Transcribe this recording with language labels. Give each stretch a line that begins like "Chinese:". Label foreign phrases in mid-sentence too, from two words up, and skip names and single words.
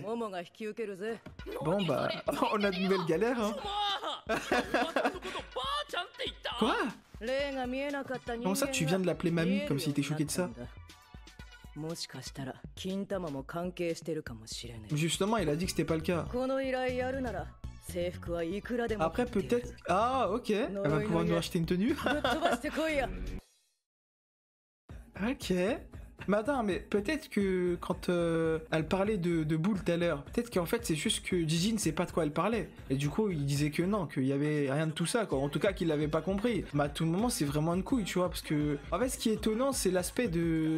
Japanese: モモが引き受けるぜ。
French: Bon, bah, on a de nouvelles galères, hein.
Japanese: おばあちゃんって言った。
French: Quoi?
Japanese: 霊が見えなかった人間
French: Comment ça, tu viens de l'appeler mamie comme s'il était choqué de ça?
Japanese: もしかしたら金玉も関係してるかもしれない。
French: Justement, il a dit que c'était pas le cas.
Japanese: この依頼やるなら制服はいくらでも
French: Après, peut-être... Ah, ok. Elle va pouvoir nous acheter une tenue.
Japanese: ぶっ飛ばしてこいや。
French: Ok. Mais attends, mais peut-être que quand elle parlait de boule tout à l'heure, peut-être qu'en fait c'est juste que Gigi ne sait pas de quoi elle parlait. Et du coup il disait que non, qu'il y avait rien de tout ça, quoi. En tout cas qu'il l'avait pas compris. Mais à tout moment c'est vraiment une couille, tu vois, parce que en fait ce qui est étonnant c'est l'aspect de...